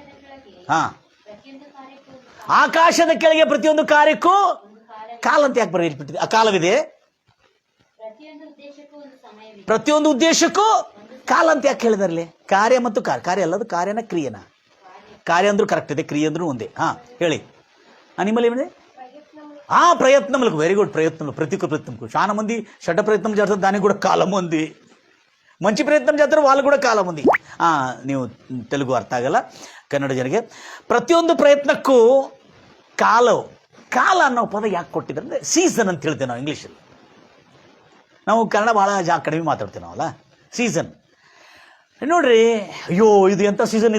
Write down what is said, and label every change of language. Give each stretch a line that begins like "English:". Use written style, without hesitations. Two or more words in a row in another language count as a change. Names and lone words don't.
Kannada: ಆಕಾಶದ ಕೆಳಗೆ ಪ್ರತಿಯೊಂದು ಕಾರ್ಯಕ್ಕೂ ಕಾಲ ಅಂತ ಯಾಕೆ ಬರೆಯಲ್ಪಟ್ಟಿದೆ? ಆ ಕಾಲವಿದೆ. ಪ್ರತಿಯೊಂದು ಉದ್ದೇಶಕ್ಕೂ ಕಾಲ ಅಂತ ಯಾಕೆ ಹೇಳಿದಾರಲ್ಲಿ? ಕಾರ್ಯ ಮತ್ತು ಕಾರ್ಯ ಅಲ್ಲದು, ಕಾರ್ಯನ ಕ್ರಿಯೆನ. ಕಾರ್ಯ ಅಂದ್ರೂ ಕರೆಕ್ಟ್ ಇದೆ, ಕ್ರಿಯೆ ಅಂದ್ರೂ ಒಂದೇ. ಹೇಳಿ. ನಿಮ್ಮಲ್ಲಿ ಏನಿದೆ?
Telugu: ప్రయత్నములకు.
English: very good.
Telugu: ప్రయత్నములు, ప్రతి ఒక్క ప్రయత్నంకు. చాలా మంది చెడ్డ ప్రయత్నం చేస్తారు, దానికి కూడా కాలం ఉంది. మంచి ಪ್ರಯತ್ನ చేస్తారు, వాళ్ళు
Kannada: ಕೂಡ ಕಾಲ
Telugu: ఉంది.
Kannada: ನೀವು ತೆಲುಗು ಅರ್ಥ ಆಗಲ್ಲ ಕನ್ನಡ ಜನರಿಗೆ. ಪ್ರತಿಯೊಂದು ಪ್ರಯತ್ನಕ್ಕೂ ಕಾಲ ಅನ್ನೋ ಪದ ಯಾಕೆ ಕೊಟ್ಟಿದ್ದಾರೆ ಅಂದರೆ ಸೀಸನ್ ಅಂತ ಹೇಳ್ತೇವೆ ನಾವು ಇಂಗ್ಲೀಷಲ್ಲಿ. ನಾವು ಕನ್ನಡ ಭಾಳ ಕಡಿಮೆ ಮಾತಾಡ್ತೇವೆ ನಾವಲ್ಲ. ಸೀಸನ್ ನೋಡ್ರಿ. ಅಯ್ಯೋ, ಇದು ಎಂಥ ಸೀಸನ್?